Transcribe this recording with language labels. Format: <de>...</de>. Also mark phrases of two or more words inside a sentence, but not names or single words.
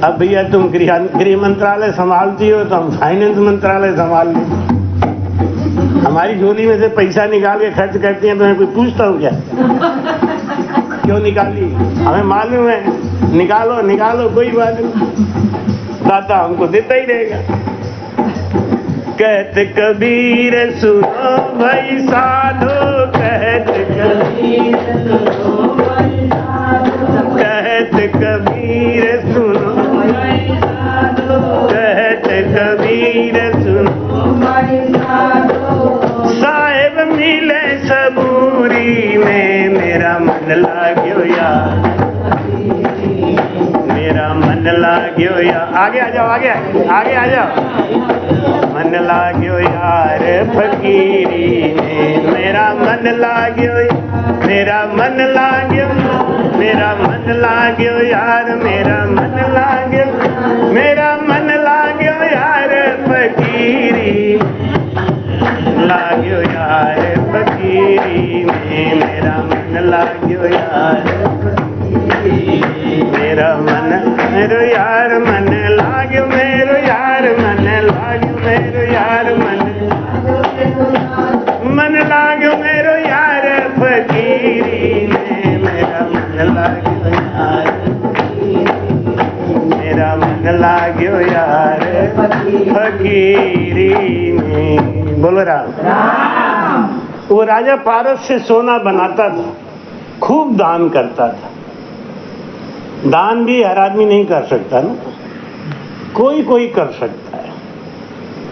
<hi>अब भैया तुम गृह मंत्रालय संभालती हो तो हम फाइनेंस मंत्रालय संभाल लें। हमारी झोली में से पैसा निकाल के खर्च करती हैं तो मैं कोई पूछता हूँ क्या? क्यों निकाली? हमें मालूम है, निकालो निकालो, कोई बात नहीं, दाता हमको देता ही रहेगा। कहत कबीर सुनो भाई साधो, कहत कबीर सुनो भाई साधो, कहत कबीर सुनो भाई साधो, कहत कबीर सुनो भाई साधो। साहेब मिले सबूरी में मेरा मन लाग्यो यार, मेरा मन लाग्यो यार। आगे आ जाओ, आगे आगे आ जाओ। मन लाग्यो यार फकीरी में मेरा मन लाग्यो, मेरा मन लाग्यो, मेरा मन लाग्यो यार, मेरा मन लाग्यो, मेरा मन लाग्यो यार फकीरी, लाग्यो यार फकीरी में मेरा मन लाग्यो यार, मेरा मन मेरो यार मन लाग्यो, मेरो यार मन लाग्यो, मेरो यार मन लाग्यो, मेरो यार फकीरी में मेरा मन लाग्यो यार, मेरा मन लाग्यो यार फकीरी में। बोलो राम। वो राजा पारस से सोना बनाता था, खूब दान करता था। दान भी हर आदमी नहीं कर सकता ना, कोई कोई कर सकता है।</hi>